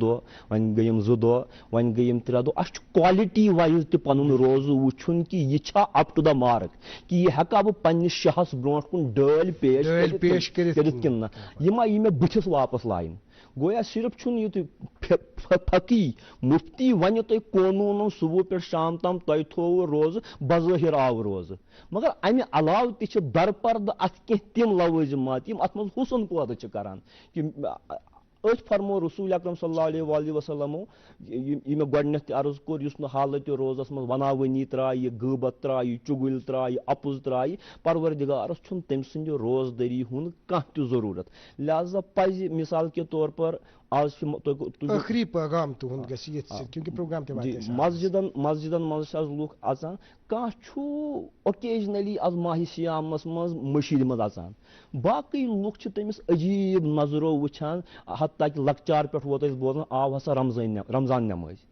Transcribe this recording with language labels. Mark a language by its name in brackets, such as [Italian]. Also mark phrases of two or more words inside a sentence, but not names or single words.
[Kashmiri] دۄہ وۄنۍ گٔیِم 2 دۄہ وۄنۍ گٔیِم 3 دۄہ اسہِ چھُ کوالٹی وایز تہِ پنُن روزٕ وٕچھُن کہ یہِ چھا [English] up to the mark [Kashmiri] کہ یہِ ہٮ۪کا بہٕ پننِس شہس برونٛٹھ کُن ڈٲلۍ پیش کٔرِتھ کِنہٕ نہ یہِ ما یی مےٚ بٕتھِس واپس لاینہٕ گویا صرف چھُنہٕ یہِ فقی مفتی ونہِ تۄہہِ قونوٗنن صبح پٮ۪ٹھ شام تام تۄہہِ تھوٚوُ روزٕ بظٲہر آو روزٕ مگر امہِ علاوٕ تہِ چھِ درپردٕ اتھ کینٛہہ تِم لوٲزمات یِم اتھ منٛز حسن پٲدٕ چھِ کران کہ أتھۍ فرمو رسول اکرم [Arabic] صلی اللہ علیہ وآلہ وسلمو [Kashmiri] یہ مےٚ گۄڈنٮ۪تھ تہِ عرض کوٚر یُس نہٕ حالتِ روزس منٛز وناوٲنی ترٛایہِ غٲبت ترٛایہِ چُگٕلۍ ترٛایہِ اپُز ترٛایہِ پروردگارس چھُنہٕ تٔمۍ سٕنٛدِ روزدٲری ہُنٛد کانٛہہ تہِ ضروٗرت لہذا پزِ [Urdu] مثال کے طور پر [Kashmiri] آز ٲخری پیغام تُہُنٛد گژھِ ییٚتھۍ سۭتۍ کیونکہ پروگرام تہِ واتہِ مسجدن منٛز چھِ آز لُکھ اژان کانٛہہ چھُ اوکیجنلی آز ماہ سیامس منٛز مٔشیٖد منٛز اژان باقٕے لُکھ چھِ تٔمِس عجیٖب نظرو وٕچھان حتیٰ کہِ لۄکچار پٮ۪ٹھ ووت اَسہِ بوزان آو ہسا رمضان نٮ۪مٲزِ